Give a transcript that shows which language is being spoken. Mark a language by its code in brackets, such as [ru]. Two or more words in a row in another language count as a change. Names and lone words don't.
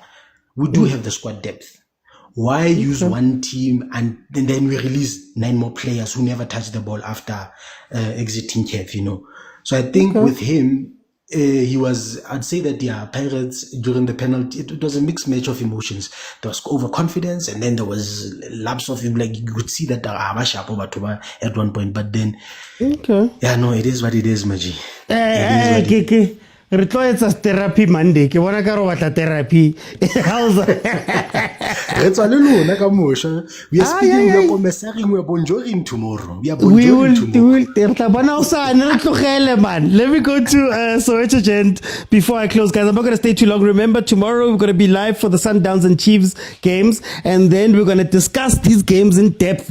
[en] We do have the squad depth. Why use one team and then we release 9 more players who never touch the ball after exiting CAF, So I think with him, I'd say that, Pirates during the penalty, it was a mixed match of emotions. There was overconfidence and then there was lapse of him, like you could see that at one point, but then, it is what it is, Maji. It's a therapy Monday. [st] Ke bona ka re batla therapy. [en] How's It's a little we are speaking, we are commissaring, we are bonjoring tomorrow. We are We bonjoring will, man. Let me go to Soweto Gent before I close, guys. I'm not going to stay too long. Remember, tomorrow we're going to be live for the Sundowns and Chiefs games, and then we're going to discuss these games in depth.